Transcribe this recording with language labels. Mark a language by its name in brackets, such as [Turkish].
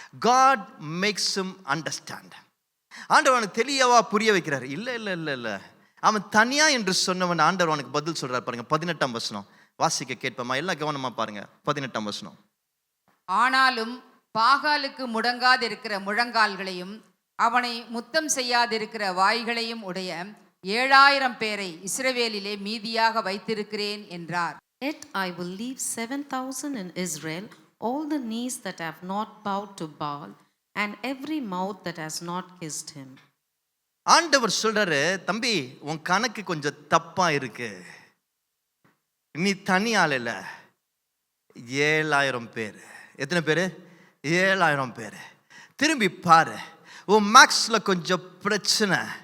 [English] God makes him understand. [Tamil] ஆண்டவர் அவனுக்கு தெளிவா புரிய வைக்கிறாரு. இல்லை இல்லை இல்லை இல்லை, அவன் தனியா என்று சொன்னவன் ஆண்டவர் அவனுக்கு பதில் சொல்றாரு. பாருங்க 18ஆம் வசனம் வாசிக்க கேட்போமா? எல்லாம் கவனமா பாருங்க. 18ஆம் வசனம். ஆனாலும் பாகாலுக்கு முடங்காதிருக்கிற முழங்கால்களையும் அவனை முத்தம் செய்யாதிருக்கிற வாய்களையும் உடைய 7000 பேரை இஸ்ரவேலிலே மீதியாக வைத்திருக்கிறேன் என்றார். [English] Yet I will leave 7,000 in Israel, all the knees that have not bowed to Baal, and every mouth that has not kissed him. [Tamil] ஆண்டவர் சொல்றாரு, தம்பி உன் கணக்கு கொஞ்சம் தப்பா இருக்கு. நீ தனி ஆள் இல்ல, 7000 பேர். எத்தனை பேர்? 7000 பேர். திரும்பி பாரு, உன் மேக்ஸ்ல கொஞ்சம் பிரச்சனை.